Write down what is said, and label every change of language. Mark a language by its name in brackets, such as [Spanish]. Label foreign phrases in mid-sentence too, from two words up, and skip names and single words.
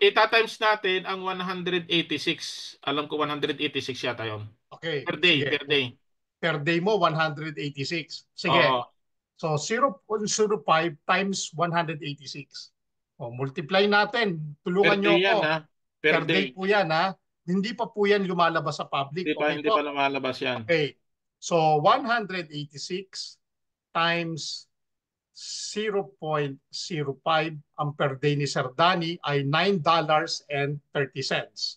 [Filipino] Ita-times natin ang 186. Alam ko 186 yata yun. Okay, [English] Per day, [Filipino] sige. [English] per day. Per day [Filipino] mo, 186. Sige. Oo. [English] So, 0.05 times 186. [Filipino] O, multiply natin. [English] Per [Filipino] Tulungan nyo [English] day [Filipino] ako. yan ha. Per [English] Per day. day [Filipino] po yan, ha? Hindi pa po yan lumalabas sa public. Okay Hindi po? pa lumalabas yan. Okay. So, 186 times 0.05 ang [English] per day [Filipino] ni Sir Danny ay $9.30.